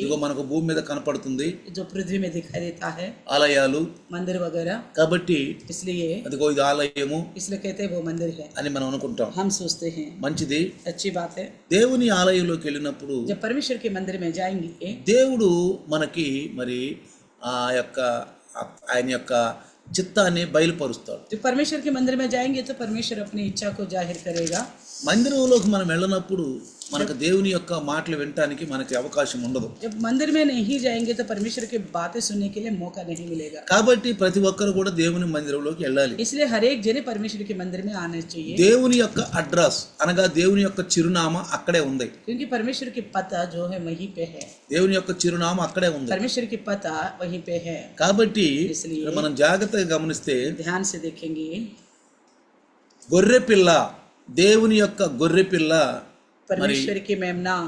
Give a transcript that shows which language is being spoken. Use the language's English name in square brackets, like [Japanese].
[Telugu] ఇదిగో మనకు భూమి మీద కనపడుతుంది [Hindi] जो पृथ्वी में दिखाई देता है, [Telugu] ఆలయాలు [Hindi] मंदिर वगैरह, [Telugu] కాబట్టి [Hindi] इसलिए [Telugu] అదిగో ఇది ఆలయము [Hindi] इसलिए कहते हैं वो मंदिर है, [Telugu] అని మనం అనుకుంటాం. [Hindi] हम सोचते हैं. [Telugu] మంచిది. [Hindi] अच्छी बात है. [Telugu] దేవుని ఆలయంలోకి వెళ్ళినప్పుడు [Hindi] जब परमेश्वर के मंदिर में जाएंगे [Telugu] దేవుడు మనకి మరి ఆ యొక్క ఆయన యొక్క చిత్తాన్ని బయలుపరుస్తాడు. [Hindi] जब परमेश्वर के मंदिर में जाएंगे तो परमेश्वर अपनी इच्छा को जाहिर करेगा. [Telugu] మందిరంలోకి మనం వెళ్ళినప్పుడు మనకు దేవుని యొక్క మాటలు వినడానికి మనకి అవకాశం ఉండదు. [Hindi] जब मंदिर में नहीं जाएंगे तो परमेश्वर की बातें सुनने के लिए मौका नहीं मिलेगा. [Telugu] కాబట్టి ప్రతి ఒక్కరు కూడా దేవుని మందిరంలోకి వెళ్ళాలి. [Hindi] इसलिए हर एक जने परमेश्वर के मंदिर में आना चाहिए. [Telugu] దేవుని యొక్క అడ్రస్ అనగా దేవుని యొక్క చిరునామా అక్కడే ఉంది. [Hindi] क्योंकि परमेश्वर की पता जो है वहीं पे है. [Telugu] దేవుని యొక్క చిరునామా అక్కడే ఉంది. [Hindi] परमेश्वर की पता वहीं पे है. [Telugu] కాబట్టి [Hindi] इसलिए [Telugu] మనం జాగ్రత్తగా గమనిస్తే [Hindi] ध्यान से देखेंगे, [Telugu] గొర్రె పిల్ల, దేవుని యొక్క గొర్రె పిల్ల [Hindi] परमेश्वर की मेमना